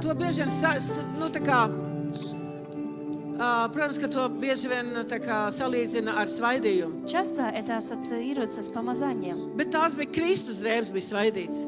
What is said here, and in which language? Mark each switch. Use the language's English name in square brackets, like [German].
[Latvian] To bieži vien, nu tā kā, protams, ka to bieži vien tā kā salīdzina ar svaidījumu. [Russian] Часто это ассоциируется с помазанием. [Latvian] Bet tās bija Kristus drēbes, bija svaidīts.